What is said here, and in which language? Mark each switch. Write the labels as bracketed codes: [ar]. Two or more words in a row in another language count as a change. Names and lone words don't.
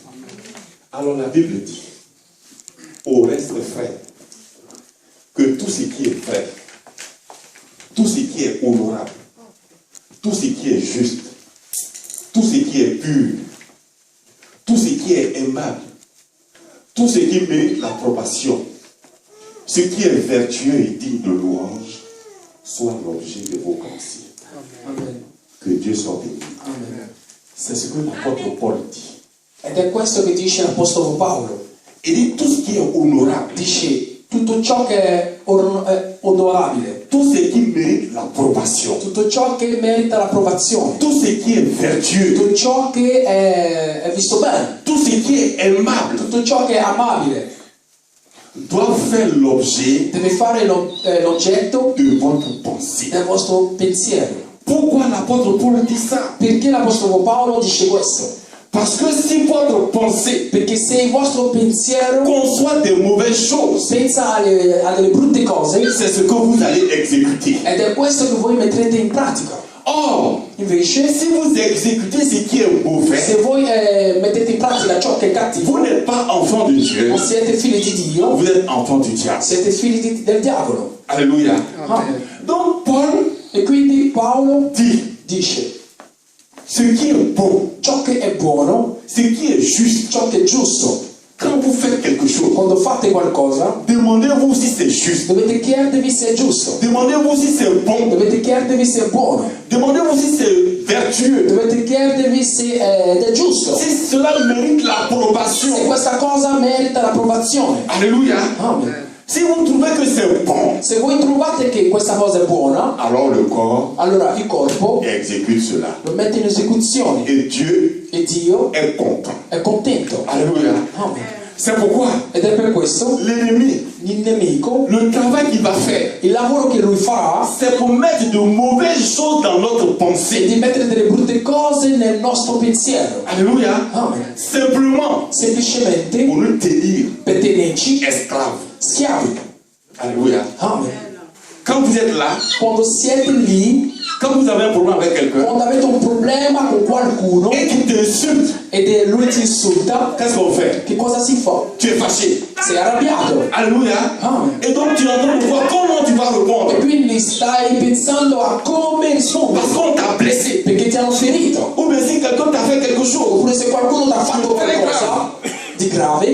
[fr] Alors la Bible dit, au reste, frère, que tout ce qui est vrai, tout ce qui est honorable, tout ce qui est juste, tout ce qui est pur, tout ce qui est aimable, tout ce qui mérite l'approbation, ce qui est vertueux et digne de louange, soit l'objet de vos pensées. Amen. Que Dieu soit béni. Amen. C'est ce que l'apôtre Paul dit. [it] Ed è questo che dice l'Apostolo Paolo. [fr] Il dit tout ce qui est honorable, [it] Dice tutto ciò che è onorabile, [fr] tout ce qui mérite l'approbation, [it] tutto ciò che merita l'approvazione, [fr] tout ce qui est vertueux, [it] tutto ciò che è visto bene, [fr] tout ce qui est aimable, [it] tutto ciò che è amabile, [fr] doit faire l'objet [it] deve fare l'oggetto [fr] de votre pensée. [it] del vostro pensiero. [fr] Pourquoi l'apôtre Paul dit ça? [it] Perché l'Apostolo Paolo dice questo? [fr] Parce que si votre pensée [it] Perché se il vostro pensiero [fr] conçoit des mauvaises choses, [it] pensa a delle brutte cose, [fr] c'est ce que vous allez exécuter. [it] ed è questo che voi metterete in pratica. [fr] Or, [it] Invece, [fr] si vous exécutez ce qui est mauvais, [it] se voi mettete in pratica ciò che è cattivo, [fr] vous n'êtes pas enfant de Dieu, [it] non siete figli di Dio, [fr] vous êtes enfant du diable. [it] siete figli del diavolo. [fr] Alléluia. Amen. Donc Paul [it] E quindi Paolo [fr] dit, [it] dice [fr] ce qui est bon, [it] ciò che è buono, [fr] ce qui est juste, [it] ciò che è giusto. [fr] quand vous faites quelque chose, [it] Quando fate qualcosa, [fr] demandez-vous si c'est juste. [it] dovete chiedervi se è giusto, [fr] Demandez-vous si c'est bon. [it] dovete chiedervi se è buono, [fr] Demandez-vous si c'est vertueux. [it] dovete chiedervi se è giusto, [fr] Si cela mérite [it] se [fr] l'approbation. [it] questa cosa merita l'approvazione. [fr] Alléluia. Amen. Si vous trouvez que c'est bon, [it] Se voi trovate che questa cosa è buona, [fr] alors le corps [it] allora il corpo [fr] exécute cela. [it] lo mette in esecuzione [fr] Et Dieu [it] e Dio [fr] est content. [it] è contento. [fr] Alléluia. Amen. C'est pourquoi [it] Ed è per questo [fr] l'ennemi, [it] il nemico, [fr] le travail qu'il va faire, [it] il lavoro che lui farà [fr] c'est pour mettre de mauvaises choses dans notre [it] è [fr] pensée. [it] di mettere delle brutte cose nel nostro pensiero. [fr] Alléluia. Amen. Simplement [it] Semplicemente [fr] pour nous tenir [it] per tenerci [fr] esclaves. [it] schiavi. [fr] Alléluia. Amen. Quand vous êtes là, [it] Quando siete lì, [fr] quand vous avez un problème avec quelqu'un [it] quando avete un problema con qualcuno [fr] et qu'il t'insulte, [it] ed lui ti insulta, [fr] qu'est-ce qu'on fait? [it] che cosa si fa? [fr] Tu es fâché. [it] Sei arrabbiato. [fr] Alléluia. Amen. Et donc tu es en train de voir comment tu vas répondre. [it] E quindi stai pensando a come rispondere [fr] Parce qu'on t'a blessé. [it] perché ti hanno ferito. [fr] Ou bien si quelqu'un t'a fait quelque chose, [it] Oppure se qualcuno ti ha fatto qualcosa di grave,